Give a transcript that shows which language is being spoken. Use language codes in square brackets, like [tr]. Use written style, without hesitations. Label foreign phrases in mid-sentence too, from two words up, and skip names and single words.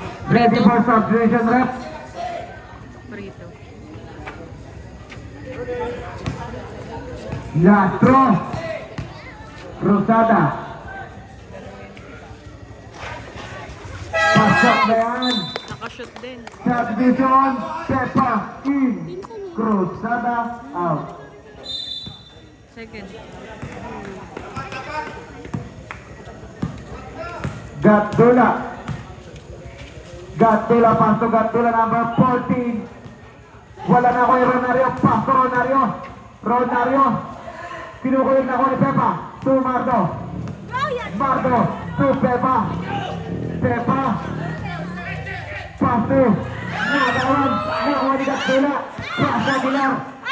[en] Ready for substitution, rep. Prito. Lastro. [tl] Rosada. Pasok na yan. Nakashoot din. [en] Substitution. Pepa in. Cruzada out. Second. Gatdula. Gatdula, pasto Gatdula, number 14. [tl] Wala na ako yung Ronario. [en] Pasto Ronario. Ronario. [tl] Kinukulit na ako ni Pepa. [en] To Mardo. Mardo. To Pepa. Pepa. Pasto. [tl] Nagawan. Nagawan ni Gatdula. Pasto Aguilar.